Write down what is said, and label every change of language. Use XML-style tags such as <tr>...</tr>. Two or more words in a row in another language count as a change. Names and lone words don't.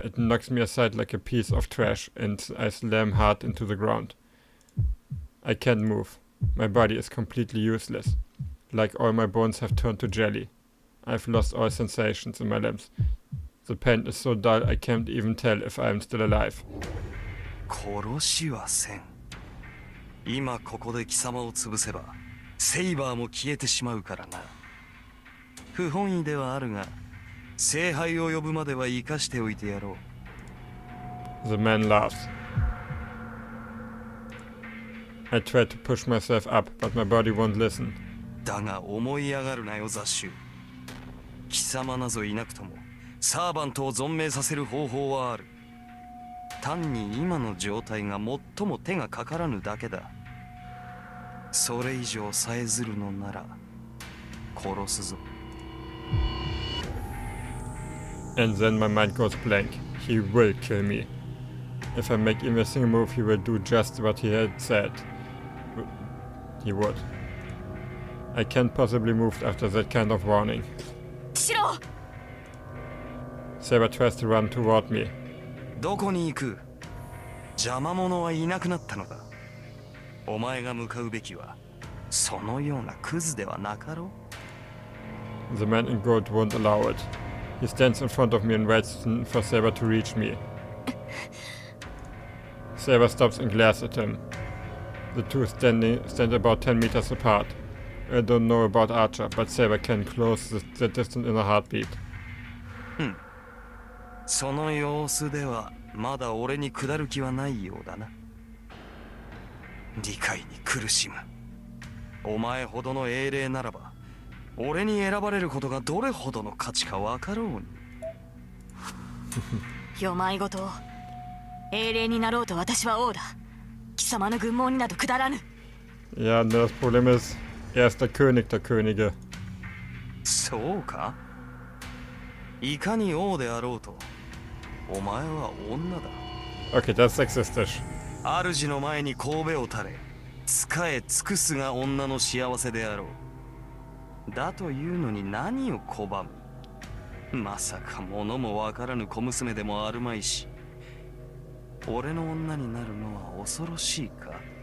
<en>It knocks me aside like a piece of trash and I slam hard into the ground. I can't move. My body is completely useless. Like all my bones have turned to jelly. I've lost all sensations in my limbs. The pain is so dull I can't even tell if I am still alive.</en> <ja>殺しはせん。今ここで貴様を潰せば、セイバーも消えてしまうからな。不本意ではあるが、聖杯を呼ぶまでは生かしておいてやろう。</ja> <en>The man laughs. I tried to push myself up, but my body won't listen.</en> <ja>だが思い上がるなよ雑種。貴様なぞいなくともサーバントを存命させる方法はある。単に今の状態が最も手がかからぬだけだ。それ以上さえずるのなら殺すぞ。</ja> <en>And then my mind goes blank. He will kill me. If I make even a single move, he will do just what he had said he would. I can't possibly move after that kind of warning.</en> <ja>シロ</ja> <en>Saber tries to run toward me.</en> <ja>どこに行く？邪魔者はいなくなったのだ。お前が向かうべきはそのようなクズではなかろう。</ja> <en>The man in gold won't allow it. He stands in front of me and waits for Saber to reach me. Saber stops and glares at him. The two stand about 10 meters apart. I don't know about Archer, but Saber can close the distance in a heartbeat.</en> <ja>その様子ではまだ俺に下る気はないようだな。理解に苦しむ。お前ほどの英霊ならば俺に選ばれることがどれほどの価値か分かろうに。よまいごと英霊になろうと私は王だ。貴様の軍門になどくだらぬ。</ja> <de>Ja, das Problem ist, er ist der König der Könige.</de> <ja>そうか？いかに王であろうとお前は女だ。</ja> <de>Okay, das ist sexistisch.</de> <ja>主の前に頭を垂れ仕え尽くすが女の幸せであろう。だというのに何を拒む？まさか物もわからぬ小娘でもあるまいし、俺の女になるのは恐ろしいか？</ja>